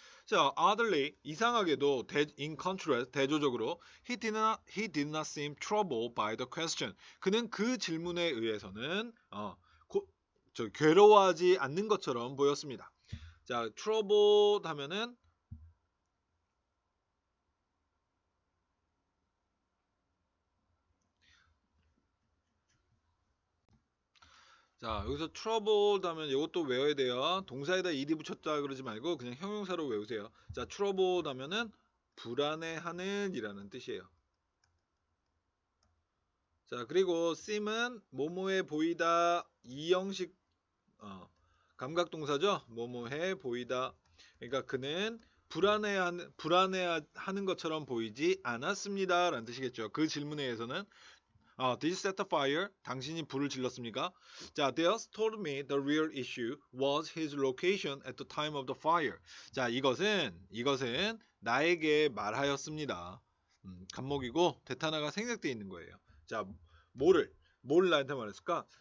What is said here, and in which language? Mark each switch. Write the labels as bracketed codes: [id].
[en] 자, oddly 이상하게도 in contrast 대조적으로 he did not seem troubled by the question. [ko] 그는 그 질문에 의해서는 괴로워하지 않는 것처럼 보였습니다. 자, troubled 하면은 자, 여기서 troubled 하면 이것도 외워야 돼요. 동사에다 ed 붙였다 그러지 말고 그냥 형용사로 외우세요. 자, troubled 하면은 불안해하는 이라는 뜻이에요. 자, 그리고 seem은 뭐뭐해 보이다 이 형식 감각동사죠. 뭐뭐해 보이다. 그러니까 그는 불안해하는 것처럼 보이지 않았습니다 라는 뜻이겠죠. [en] 그 질문에 의해서는 Did you set the fire? [ko] 당신이 불을 질렀습니까? [en] 자, Dales told me the real issue was his location at the time of the fire. [ko] 자, 이것은 나에게 말하였습니다. 간목이고 대타나가 생략되어 있는 거예요. 자, 뭘 나한테 말했을까?